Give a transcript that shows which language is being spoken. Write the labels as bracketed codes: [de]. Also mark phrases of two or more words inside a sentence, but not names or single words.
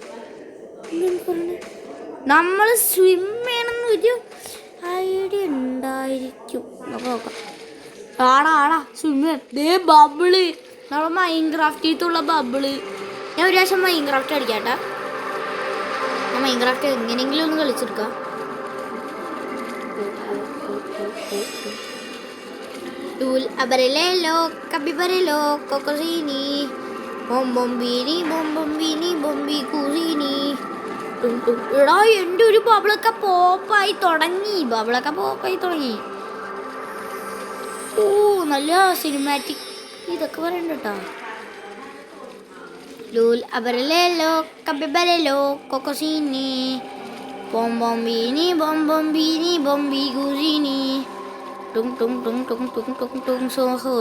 [ml] നമ്മൾ സ്വിം ചെയ്യണമെന്നൊരു ഐഡിയ ഉണ്ടായിരിക്കും. നോക്കാം. ആടാ സ്വിമ്മ്. ദേ ബബിള്, നമ്മൾ മൈൻക്രാഫ്റ്റിലുള്ള ബബിള്. ഞാൻ ഒരു പ്രാവശ്യം മൈൻക്രാഫ്റ്റ് അടിക്കാട്ടാ. ഞാൻ മൈൻക്രാഫ്റ്റ് എങ്ങനെയെങ്കിലും ഒന്ന് കളിച്ചെടുക്കാം. Abarelelo, capibbarello, cocosini, bombombini, bombi cusini. എടാ എൻ്റെ ഒരു ബബിളൊക്കെ പോപ്പായി തുടങ്ങി. ഓ നല്ല സിനിമാറ്റിക് ഇതൊക്കെ പറയണ്ട കേട്ടോ. ലൂൽ അബരലേലോ കബിബരലോ കൊക്കോസീനി ബോംബോംബീനി ബോംബി ഗുസീനി ടുങ് ടുങ് ടുങ് ടുങ് ടുങ് ടുങ് ടുങ് സോഹർ.